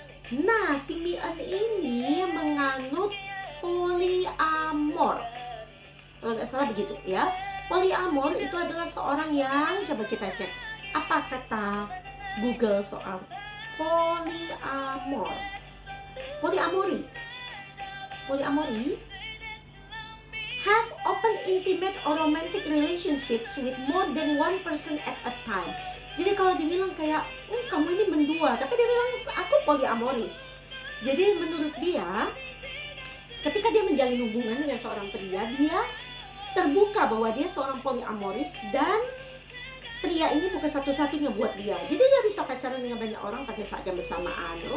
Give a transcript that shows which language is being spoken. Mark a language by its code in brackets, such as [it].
[id] Nah, si Mi Eun ini menganut poliamor, kalau nggak salah begitu ya. Poliamor itu adalah seorang yang, coba kita cek apa kata Google soal poliamor. [en] Polyamory have open, intimate, or romantic relationships with more than one person at a time. [id] Jadi kalau dibilang kayak, kamu ini mendua, tapi dia bilang, aku polyamoris. Jadi menurut dia, ketika dia menjalin hubungan dengan seorang pria, dia terbuka bahwa dia seorang polyamoris, dan pria ini bukan satu-satunya buat dia. Jadi dia bisa pacaran dengan banyak orang pada saat yang bersamaan.